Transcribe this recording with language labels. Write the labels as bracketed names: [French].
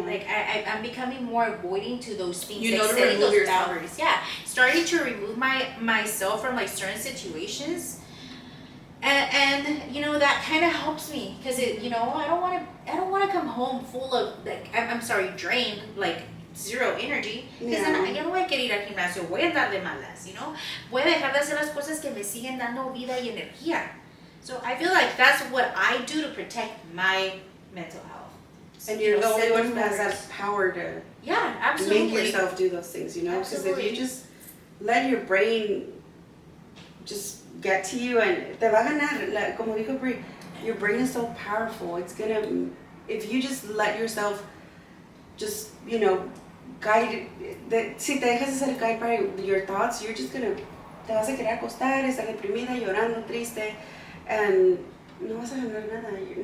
[English] Like, I'm becoming more avoiding to those things. You like know, to remove those boundaries. Yeah. Starting to remove myself from, like, certain situations. And that kind of helps me. Because, I don't want to come home full of, like, drained, like, zero energy. Because then [Spanish] yo no voy a querer ir al gimnasio. Voy a andar de malas, Voy a dejar de hacer las cosas que me siguen dando vida y energía. [English] So I feel like that's what I do to protect my mental health. And you're the only one who has self-matters. that power to Yeah, absolutely. make yourself do those things, you know? Because if Absolutely. you just let your brain just get to you and [Spanish] te va a ganar, como dijo Brie, [English] your brain is so powerful. It's gonna, if you just let yourself just, you know, guide, [Spanish] si te dejas de ser [English] guided by your thoughts, you're just gonna, [Spanish] te vas a querer acostar, estar deprimida, llorando, triste, [English] and [Spanish] no vas a ganar nada.